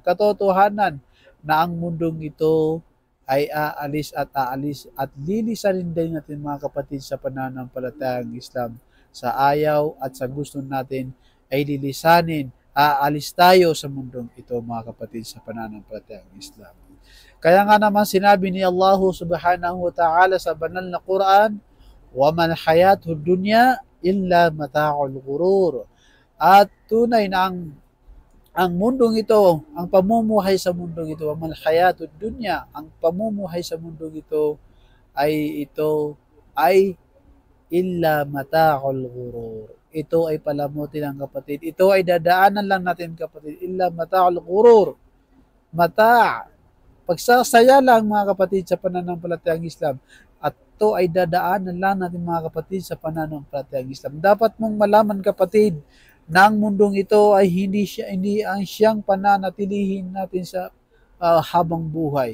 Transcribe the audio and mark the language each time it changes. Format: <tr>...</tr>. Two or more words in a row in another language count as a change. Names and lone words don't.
<tl>Katotohanan na ang mundong ito ay aalis at lilisanin din natin mga kapatid sa pananampalatayang Islam. Sa ayaw at sa gusto natin ay lilisanin, aalis tayo sa mundong ito mga kapatid sa pananampalatayang Islam. Kaya nga naman sinabi ni Allah</tl> <ar>سبحانه وتعالى</ar> <tl>sa banal na Quran,</tl> <ar>وَمَا الْحَيَاةُ الدُّنْيَا إِلَّا مَتَاعُ الْغُرُورِ.</ar> <tl>At tunay na ang mundong ito, ang pamumuhay sa mundong ito,</tl> <ar>أما الحياة الدنيا,</ar> <tl>ang pamumuhay sa mundong ito ay</tl> <ar>إلا متاع الغرور.</ar> <tl>Ito ay palamutin ng kapatid. Ito ay dadaanan lang natin kapatid.</tl> <ar>إلا متاع الغرور. متاع'.</ar> <tl>Pagsasaya lang mga kapatid sa pananampalatayang Islam. At ito ay dadaanan lang natin mga kapatid sa pananampalatayang Islam. Dapat mong malaman kapatid na ang mundong ito ay hindi ang siyang pananatilihin natin sa habang buhay.</tl>